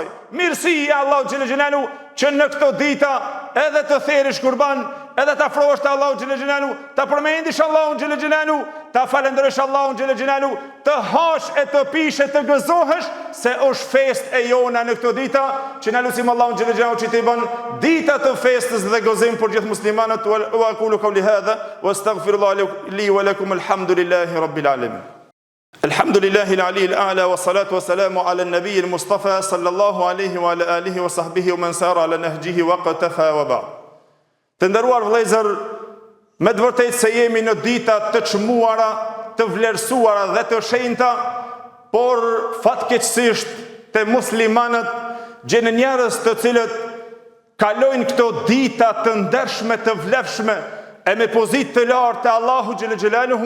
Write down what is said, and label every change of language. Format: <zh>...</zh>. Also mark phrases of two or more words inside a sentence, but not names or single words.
<sq>Mirësi e Allahu</sq> <ar>جل جلاله</ar> <sq>që në këto dita edhe të therish kurban, edhe të afrohesh te Allahu</sq> <ar>جل جلاله,</ar> <sq>ta përmendish Allahun</sq> <ar>جل جلاله,</ar> <sq>ta falendërosh Allahun</sq> <ar>جل جلاله,</ar> <sq>të hash e të pish e të gëzohesh se është fest e jona në këto dita, që na lutim Allahun</sq> <ar>جل جلاله</ar> <sq>që të bën dita të festës dhe gëzim për gjithë muslimanët.</sq> <ar>وأقول قولي هذا وأستغفر الله لي ولكم الحمد لله رب العالمين. الحمد لله العلي الأعلى والصلاة والسلام على النبي المصطفى صلى الله عليه وعلى آله وصحبه ومن سار على نهجه واقتفى وبعد.</ar> <sq>Të nderuar vëllezër, me të vërtetë se jemi në dita të çmuara, të vlerësuara dhe të shenjta, por fatkeqësisht te muslimanët gjen njerëz të cilët kalojnë këto dita të ndershme, të vlefshme e me pozitë të lartë te Allahu</sq> <ar>جل جلاله.</ar>